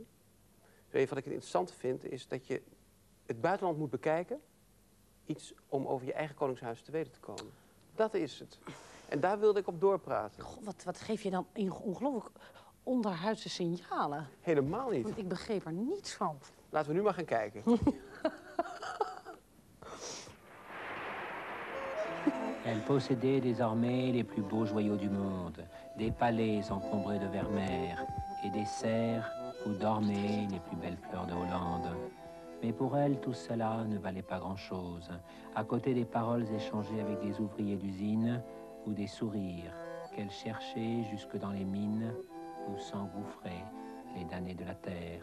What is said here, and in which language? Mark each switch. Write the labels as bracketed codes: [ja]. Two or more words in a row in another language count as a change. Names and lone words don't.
[nl] Dus wat ik het interessant vind, is dat je het buitenland moet bekijken. Iets om over je eigen koningshuis te weten te komen. Dat is het. En daar wilde ik op doorpraten. God, wat geef je dan ongelooflijk onderhuidse signalen? Helemaal niet. Want ik begreep er niets van. Laten we nu maar gaan kijken. [fr] Elle possédait désormais les plus beaux joyaux du monde, des palais encombrés de vermeer et des serres où dormaient les plus belles fleurs de Hollande. Mais pour elle, tout cela ne valait pas grand-chose, à côté des paroles échangées avec des ouvriers d'usine ou des sourires qu'elle cherchait jusque dans les mines où s'engouffraient les damnés de la terre.